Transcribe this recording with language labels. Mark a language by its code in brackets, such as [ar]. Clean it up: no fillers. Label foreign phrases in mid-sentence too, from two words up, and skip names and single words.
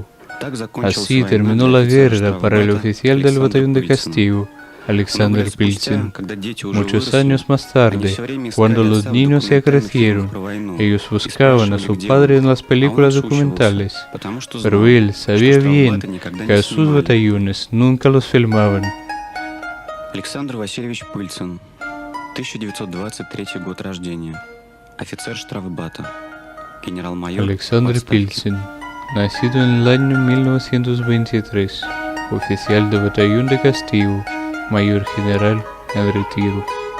[es] Así terminó la guerra para el oficial del batallón de castigo, Alexander Pilsin. Muchos años más tarde, cuando los niños ya crecieron, ellos buscaban a su padre en las películas documentales, pero él sabía bien que a sus batallones nunca los filmaban. [ru] Александр Васильевич Пыльцин, 1923 год рождения, офицер штрафбата, генерал-майор. [es] Alexander Pilsin, nacido en el año 1923, oficial de batallón de castigo, mayor general en retiro.